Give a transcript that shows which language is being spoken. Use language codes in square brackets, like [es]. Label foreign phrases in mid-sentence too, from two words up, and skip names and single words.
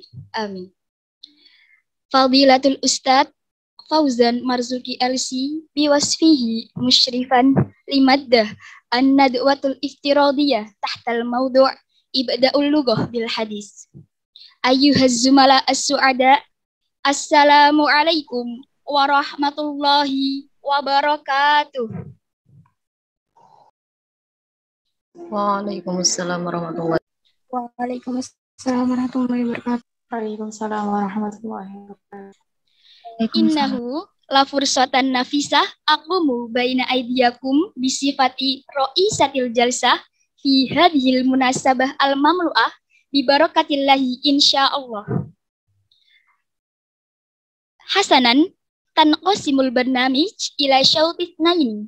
[ar] آمين. فضيلة الأستاذ Fauzan Marzuki LC بوصفه مشرفا لمادة الندوة الافتراضية تحت الموضوع إبداع اللغة بالحديث. أيها الزملاء السعداء، السلام عليكم ورحمة الله وبركاته. وعليكم السلام ورحمة الله وبركاته. وعليكم السلام ورحمة الله وبركاته. إنه لفرصة نفيسة أقوم بين أيديكم بصفة رئيسة الجلسة في هذه المناسبة المملوءة ببركة الله إن شاء الله. حسنا تنقسم البرنامج إلى شوطين اثنين.